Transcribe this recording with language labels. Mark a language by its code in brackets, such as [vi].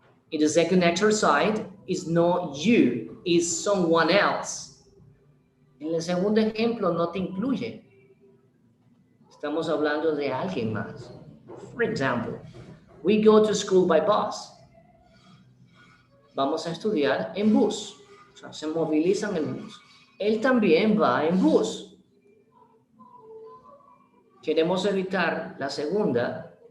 [en] In the second exercise, is not you, is someone else. [es] En el segundo ejemplo, no te incluye. Estamos hablando de alguien más. [en] For example, we go to school by bus. [es] Vamos a estudiar en bus. O sea, se movilizan en bus. Él también va en bus. Queremos evitar la segunda.